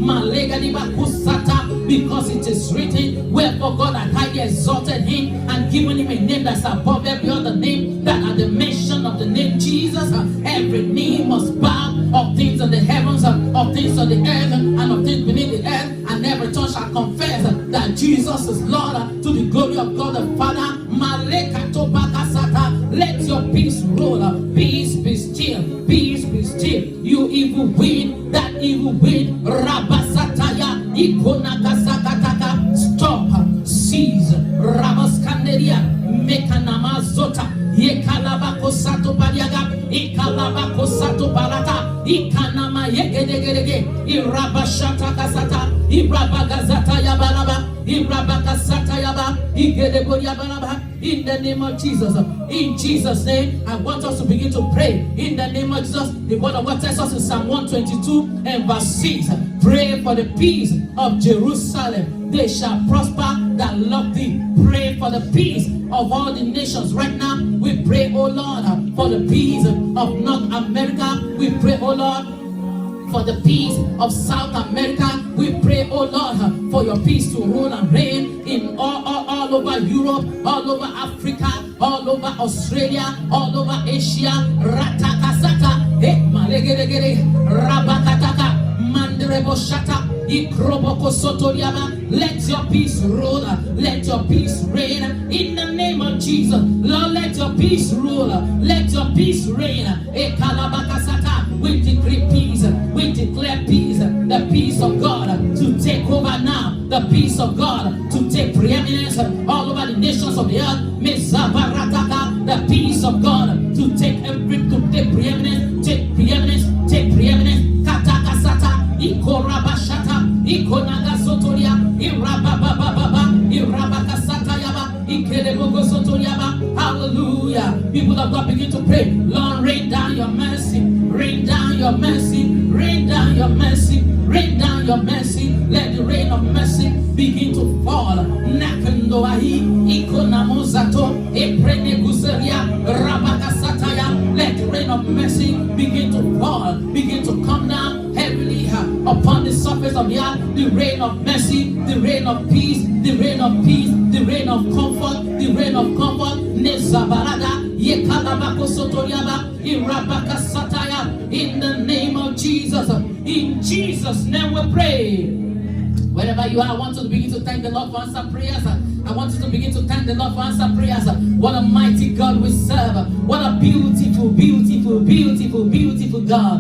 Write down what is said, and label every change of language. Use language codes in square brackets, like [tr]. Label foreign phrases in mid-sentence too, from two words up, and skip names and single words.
[en] Because it is written, wherefore God hath highly exalted him and given him a name that's above every other name, that at the mention of the name Jesus, every knee must bow, of things in the heavens, of things on the earth, and of things beneath the earth, and every tongue shall confess that Jesus is Lord, to the glory of God the Father. Let your peace rule. Peace be still. Peace be still. You evil wind, that evil wind, Rabasataya, Ikonakasakataka, stop, cease, Rabaskanderia, Mekanamazota, Yekalabako Sato Padiaga, Ikalaba gedegedege. Irabashata kasata. Irabagazata yabalaba. Irabakasata yaba. Igedebo yabalaba. In the name of Jesus. In Jesus' name, I want us to begin to pray. In the name of Jesus, the word of God tells us in Psalm 122 and verse 6. Pray for the peace of Jerusalem. They shall prosper that love thee. Pray for the peace of all the nations. Right now, we pray, oh Lord, for the peace of North America. We pray, oh Lord, for the peace of South America. We pray, oh Lord, for your peace to rule and reign in all over Europe, all over Africa, all over Australia, all over Asia. Ratakasata, malegedegede, rabakataka, mandrebo shata, ikroboko sotoriama. Let your peace rule, let your peace reign in the name of Jesus. Lord, let your peace rule, let your peace reign. Ekalabakasata, we decree peace, we declare peace, the peace of God to take over now, the peace of God to take preeminence all over the nations of the earth. Mesabarataka, the peace of God to take preeminence, take preeminence, take preeminence. Katakasata, ikorabashata, ikonaga sotoria, irababababa, irabakasata yaba, ikelebogo sotoriaba. Hallelujah. People of God, begin to pray. Lord, rain down your mercy, rain down your mercy, rain down your mercy, rain down your mercy. Let the rain of mercy begin to fall. Nakandoahi, ikonamozato, epreneguseria, rabakasataya. Let the rain of mercy begin to fall, begin to come down heavily upon the surface of the earth. The rain of mercy, the rain of peace, the rain of peace, the rain of comfort, the rain of comfort. Nezabarada, yekalabako sotoriaba, irabaka sataya. In the name of Jesus, in Jesus' name we pray. Wherever you are, I want you to begin to thank the Lord for answer prayers. I want you to begin to thank the Lord for answer prayers. What a mighty God we serve. What a beautiful, beautiful, beautiful, beautiful God.